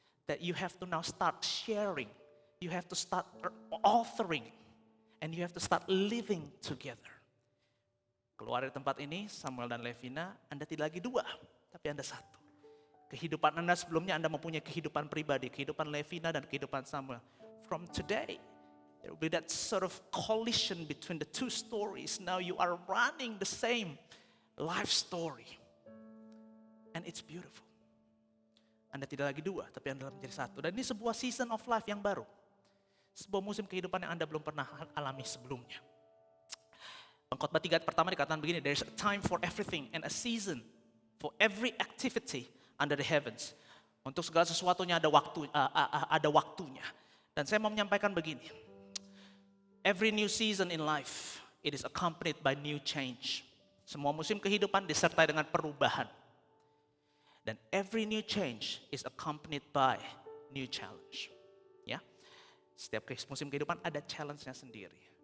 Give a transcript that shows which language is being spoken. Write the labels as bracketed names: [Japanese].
[English] That you have to now start sharing. You have to start authoring and you have to start living together. [Indonesian] Keluar dari tempat ini, Samuel dan Levina, Anda tidak lagi dua, tapi Anda satu. Kehidupan Anda sebelumnya Anda mempunyai kehidupan pribadi, kehidupan Levina dan kehidupan Samuel. [English] From today, there will be that sort of collision between the two stories. Now you are running the same life story. And it's beautiful. [Indonesian] Anda tidak lagi dua, tapi Anda menjadi satu. Dan ini sebuah [English] season of life [Indonesian] yang baru. Sebuah musim kehidupan yang Anda belum pernah alami sebelumnya. Pengkhotbah 3 pertama dikatakan begini, [English] there is a time for everything and a season for every activity under the heavens. [Indonesian] Untuk segala sesuatunya ada waktunya. Dan saya mau menyampaikan begini. [English] Every new season in life, it is accompanied by new change. [Indonesian] Semua musim kehidupan disertai dengan perubahan. Dan [English] every new change is accompanied by new challenge. Ya. [Indonesian] Setiap musim kehidupan ada challenge-nya sendiri.